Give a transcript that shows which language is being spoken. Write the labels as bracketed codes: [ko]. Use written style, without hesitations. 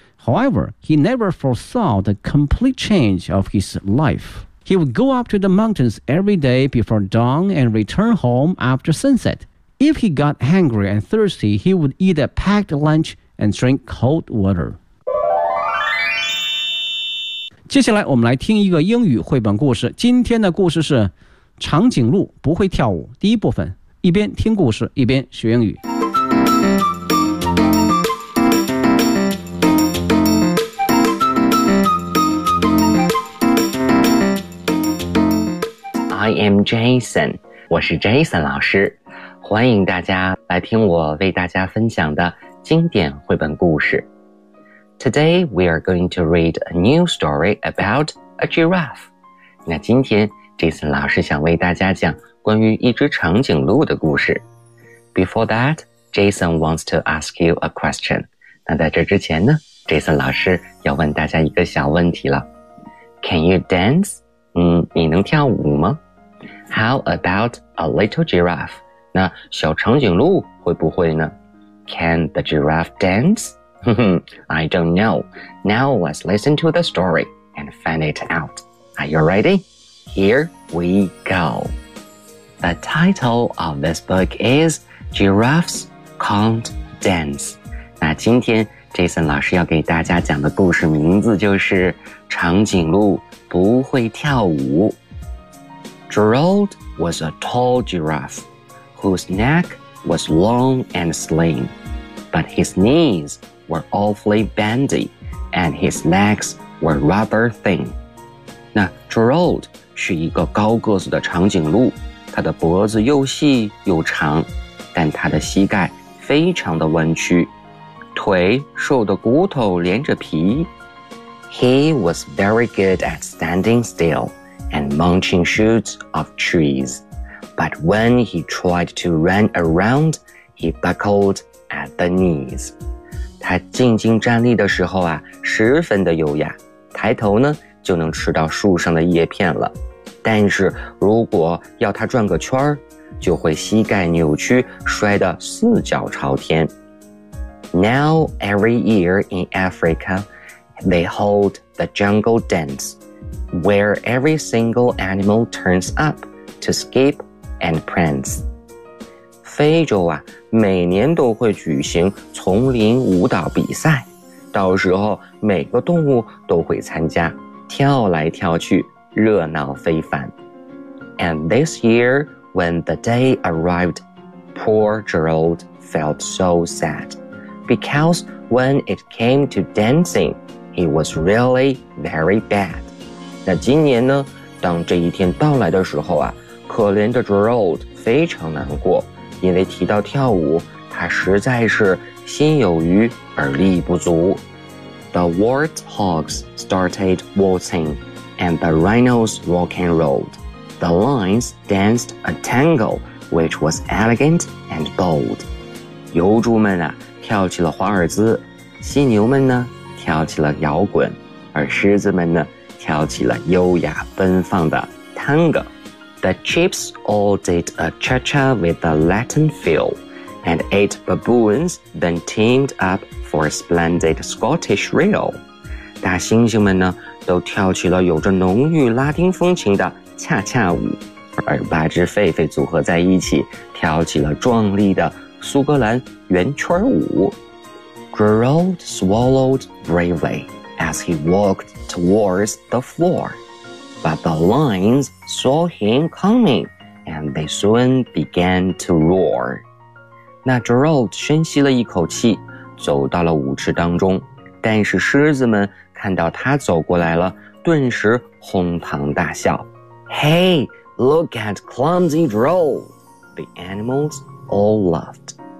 [en] However, he never foresaw the complete change of his life. He would go up to the mountains every day before dawn and return home after sunset. If he got hungry and thirsty, he would eat a packed lunch and drink cold water. [zh] 接下来我们来听一个英语绘本故事。今天的故事是长颈鹿不会跳舞。第一部分，一边听故事一边学英语。 [en] I am Jason， [zh] 我是 Jason 老师，欢迎大家来听我为大家分享的经典绘本故事。 [en] Today, we are going to read a new story about a giraffe. [zh] 那今天 Jason 老师想为大家讲关于一只长颈鹿的故事。 [en] Before that, Jason wants to ask you a question. [zh] 那在这之前呢， Jason 老师要问大家一个小问题了。 [en] Can you dance? [zh] 你能跳舞吗？ [en] How about a little giraffe? [zh] 那小长颈鹿会不会呢？ [en] Can the giraffe dance? I don't know. Now let's listen to the story and find it out. Are you ready? Here we go. The title of this book is Giraffes Can't Dance. [zh] 那今天 Jason 老师要给大家讲的故事名字就是长颈鹿不会跳舞。 [en] Gerald was a tall giraffe whose neck was long and slim, but his kneeswere awfully bendy, and his legs were rubber thin. [zh] 那 Gerald 是一个高个子的长颈鹿，他的脖子又细又长，但他的膝盖非常的弯曲，腿瘦的骨头连着皮。 [en] He was very good at standing still and munching shoots of trees, but when he tried to run around, he buckled at the knees. [zh] 他静静站立的时候啊，十分的优雅，抬头呢就能吃到树上的叶片了。但是如果要他转个圈儿，就会膝盖扭曲，摔得四脚朝天。 [en] Now every year in Africa, they hold the jungle dance, where every single animal turns up to skip and prance. [zh] 非洲啊，每年都会举行丛林舞蹈比赛，到时候每个动物都会参加，跳来跳去，热闹非凡。 [en] And this year, when the day arrived, poor Gerald felt so sad. Because when it came to dancing, he was really very bad. [zh] 那今年呢，当这一天到来的时候啊，可怜的 Gerald 非常难过，因为提到跳舞，他实在是心有余而力不足。 [en] The warthogs started waltzing, and the rhinos rock and rolled. The lions danced a tango, which was elegant and bold. [zh] 油猪们啊，跳起了华尔兹，犀牛们呢，跳起了摇滚，而狮子们呢，跳起了优雅奔放的 tango. [en] The chips all did a cha-cha with a Latin feel. And eight baboons then teamed up for a splendid Scottish reel. [zh] 大猩猩们呢，都跳起了有着浓郁拉丁风情的恰恰舞，而八只狒狒组合在一起，跳起了壮丽的苏格兰圆圈舞。 [en] Gerald swallowed bravely as he walked towards the floor, but the lions saw him coming, and they soon began to roar. [zh] 那 Gerald 深吸了一口气，走到了舞池当中，但是狮子们看到他走过来了，顿时哄堂大笑。 [en] Hey, look at clumsy Gerald! The animals all laughed.